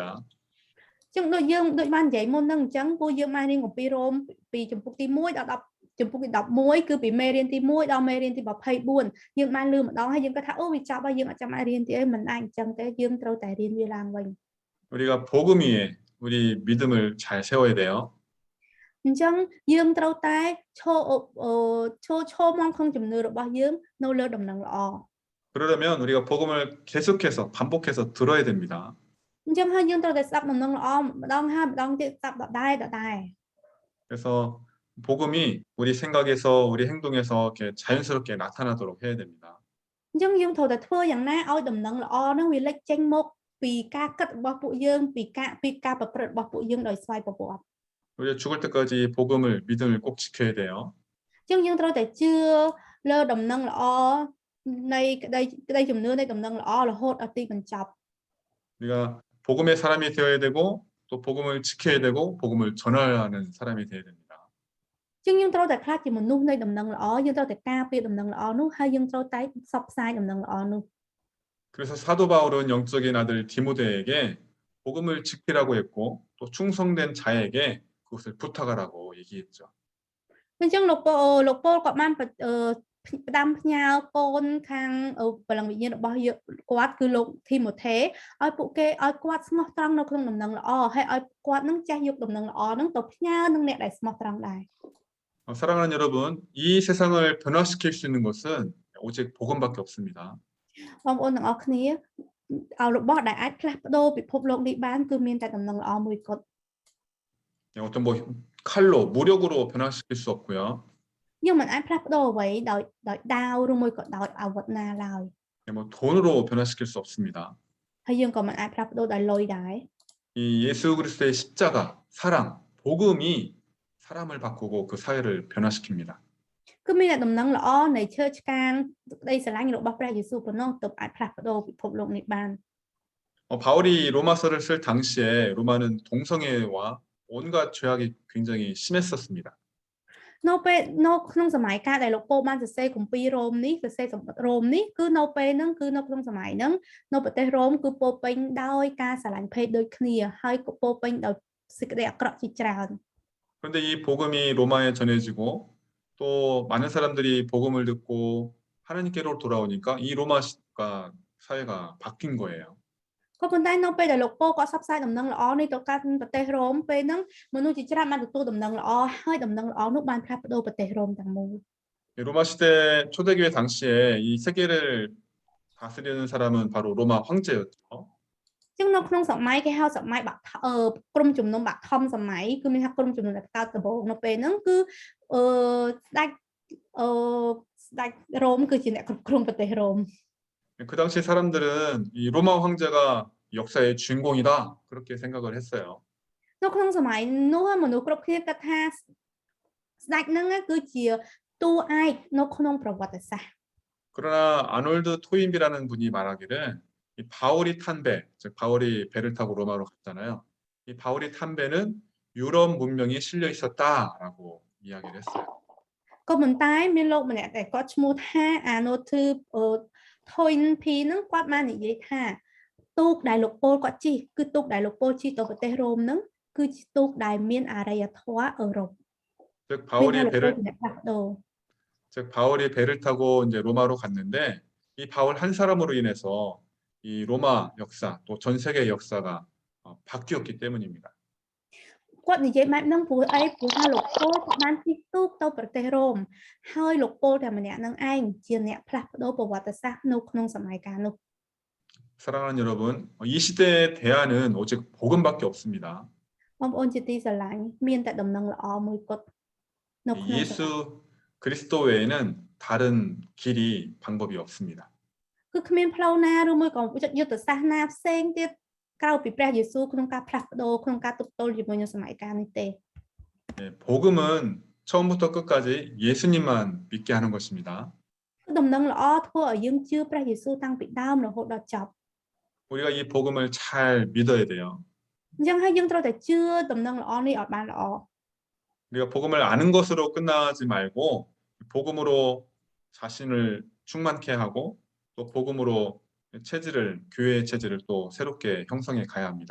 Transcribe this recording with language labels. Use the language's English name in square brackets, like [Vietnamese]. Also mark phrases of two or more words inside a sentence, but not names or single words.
[Khmer] អញ្ចឹងដូចយើងដូចបាននិយាយមុនហ្នឹងអញ្ចឹងពួកយើងបានរៀនគម្ពីររ៉ូមពីចំពុកទី1ដល់10ចំពុកទី11គឺពីមេរៀនទី1ដល់មេរៀនទី24យើងបានលឺម្ដងហើយយើងគាត់ថាអូវាចប់ហើយយើងអត់ចាំអាចរៀនទៀតអីមិនអាចអញ្ចឹងទេយើងត្រូវតែរៀនវាឡើងវិញ [Korean] 우리가 복음 위에 우리 믿음을 잘 세워야 돼요. [Khmer] អញ្ចឹងយើងត្រូវតែឈរមកក្នុងជំនឿរបស់យើងនៅលើដំណឹងល្អ [Korean] 그러려면 우리가 복음을 계속해서 반복해서 들어야 됩니다. [Khmer] អញ្ចឹងហើយយើងត្រូវតែស្ដាប់ដំណឹងល្អម្ដងហើយម្ដងទៀតស្ដាប់ដដែល [Korean] 그래서 복음이 우리 생각에서 우리 행동에서 이렇게 자연스럽게 나타나도록 해야 됩니다. [Khmer] អញ្ចឹងយើងត្រូវតែធ្វើយ៉ាងណាឲ្យដំណឹងល្អហ្នឹងវាលេចចេញមកពីការគិតរបស់ពួកយើងពីការប្រព្រឹត្តរបស់ពួកយើងដោយស្វ័យប្រវត្តិ [Korean] 우리가 죽을 때까지 복음을 믿음을 꼭 지켜야 돼요. [Khmer] អញ្ចឹងយើងត្រូវតែជឿលើដំណឹងល្អនៃក្តីជំនឿនៃដំណឹងល្អរហូតដល់ទីបញ្ចប់ [Korean] 우리가 복음의 사람이 되어야 되고 또 복음을 지켜야 되고 복음을 전하는 사람이 되어야 됩니다. [Khmer] អញ្ចឹងយើងត្រូវតែខ្លាចជាមនុស្សនៃដំណឹងល្អយើងត្រូវតែការពារដំណឹងល្អនោះហើយយើងត្រូវតែផ្សព្វផ្សាយដំណឹងល្អនោះ [Korean] 그래서 사도 바울은 영적인 아들 디모데에게 복음을 지키라고 했고 또 충성된 자에게 그것을 부탁하라고 얘기했죠. [Khmer] អញ្ចឹងលោកប៉ូលគាត់បានផ្ដាំផ្ញើកូនខាងបល្ល័ង្កវិញ្ញាណរបស់គាត់គឺលោកធីម៉ូថេឲ្យពួកគេឲ្យគាត់ស្មោះត្រង់នៅក្នុងដំណឹងល្អហើយឲ្យគាត់នឹងចេះយកដំណឹងល្អនឹងទៅផ្ញើនឹងអ្នកដែលស្មោះត្រង់ដែរ [Korean] 사랑하는 여러분, 이 세상을 변화시킬 수 있는 것은 오직 복음밖에 없습니다. [Khmer] បងប្អូនទាំងអស់គ្នាឲ្យរបស់ដែលអាចផ្លាស់ប្ដូរពិភពលោកនេះបានគឺមានតែដំណឹងល្អមួយគត់ [Korean] 어떤 뭐 칼로 무력으로 변화시킬 수 없고요. [Khmer] យើងមិនអាចផ្លាស់ប្ដូរអ្វីដោយដាវឬមួយក៏ដោយអាវុធណាឡើយ [Korean] 뭐 돈으로 변화시킬 수 없습니다. [Khmer] ហើយយើងក៏មិនអាចផ្លាស់ប្ដូរដោយលុយដែរ [Korean] 이 예수 그리스도의 십자가, 사랑, 복음이 사람을 바꾸고 그 사회를 변화시킵니다. [Khmer] គឺមានតែដំណឹងល្អនៃឈើឆ្កាងក្តីស្រឡាញ់របស់ព្រះយេស៊ូវប៉ុណ្ណោះទើបអាចផ្លាស់ប្ដូរពិភពលោកនេះបាន [Korean] 바울이 로마서를 쓸 당시에 로마는 동성애와 온갖 죄악이 굉장히 심했었습니다. [Khmer] នៅពេលនៅក្នុងសម័យកាលដែលលោកពោលបានសរសេរគម្ពីររ៉ូមនេះសរសេរសម្បត្តិរ៉ូមនេះគឺនៅពេលហ្នឹងគឺនៅក្នុងសម័យហ្នឹងនៅប្រទេសរ៉ូមគឺពោរពេញដោយការស្រឡាញ់ភេទដូចគ្នាហើយក៏ពោរពេញដោយសេចក្តីអាក្រក់ជាច្រើន [Korean] 그런데 이 복음이 로마에 전해지고 또 많은 사람들이 복음을 듣고 하나님께로 돌아오니까 이 로마가 사회가 바뀐 거예요. [Khmer] ក៏ប៉ុន្តែនៅពេលដែលលោកពោលគាត់ផ្សព្វផ្សាយដំណឹងល្អនេះទៅកាន់ប្រទេសរ៉ូមពេលហ្នឹងមនុស្សជាច្រើនបានទទួលដំណឹងល្អហើយដំណឹងល្អនោះបានផ្លាស់ប្ដូរប្រទេសរ៉ូមទាំងមូល [Korean] 로마 시대 초대교회 당시에 이 세계를 다스리는 사람은 바로 로마 황제였죠. [Khmer] ចឹងនៅក្នុងសម័យគេហៅសម័យក្រុមជំនុំបឋមសម័យគឺមានថាក្រុមជំនុំដែលកើតដំបូងនៅពេលហ្នឹងគឺស្ដេចរ៉ូមគឺជាអ្នកគ្រប់គ្រងប្រទេសរ៉ូម [Korean] 그 당시 사람들은 이 로마 황제가 역사의 주인공이다 그렇게 생각을 했어요. [Khmer] នៅក្នុងសម័យនោះមនុស្សគ្រប់គ្នាគិតថាស្ដេចហ្នឹងគឺជាតួឯកនៅក្នុងប្រវត្តិសាស្ត្រ [Korean] 그러나 아놀드 토인비라는 분이 말하기를 이 바울이 탄 배, 즉 바울이 배를 타고 로마로 갔잖아요. 이 바울이 탄 배는 유럽 문명이 실려 있었다라고 이야기를 했어요. [Khmer] ក៏ប៉ុន្តែមានលោកម្នាក់ដែលគាត់ឈ្មោះថាអាណូធឺថុយភីហ្នឹងគាត់បាននិយាយថាទូកដែលលោកពោលគាត់ជិះគឺទូកដែលលោកពោលជិះទៅប្រទេសរ៉ូមហ្នឹងគឺជាទូកដែលមានអរិយធម៌អឺរ៉ុប [Korean] 즉 바울이 배를 타고 이제 로마로 갔는데 이 바울 한 사람으로 인해서 이 로마 역사 또 전 세계 역사가 바뀌었기 때문입니다. [Khmer] គាត់និយាយបែបហ្នឹងព្រោះអីព្រោះថាលោកពោលគាត់បានជិះទូកទៅប្រទេសរ៉ូមហើយលោកពោលតែម្នាក់ហ្នឹងឯងជាអ្នកផ្លាស់ប្ដូរប្រវត្តិសាស្ត្រនៅក្នុងសម័យកាលនោះ [Korean] 사랑하는 여러분, 이 시대의 대안은 오직 복음밖에 없습니다. [Khmer] បងប្អូនជាទីស្រឡាញ់មានតែដំណឹងល្អមួយគត់នៅក្នុង [Korean] 예수 그리스도 외에는 다른 길이 방법이 없습니다. [Khmer] គឺគ្មានផ្លូវណាឬមួយក៏យុទ្ធសាស្ត្រណាផ្សេងទៀតក្រៅពីព្រះយេស៊ូវក្នុងការផ្លាស់ប្ដូរក្នុងការទប់ទល់ជាមួយនឹងសម័យកាលនេះទេ [Korean] 네, 복음은 처음부터 끝까지 예수님만 믿게 하는 것입니다. [Khmer] គឺដំណឹងល្អធ្វើឲ្យយើងជឿព្រះយេស៊ូវតាំងពីដើមរហូតដល់ចប់ [Korean] 우리가 이 복음을 잘 믿어야 돼요. [Khmer] អញ្ចឹងហើយយើងត្រូវតែជឿដំណឹងល្អនេះឲ្យបានល្អ [Korean] 우리가 복음을 아는 것으로 끝나지 말고 복음으로 자신을 충만케 하고 또 복음으로 교회의 체질을 또 새롭게 형성해 가야 합니다.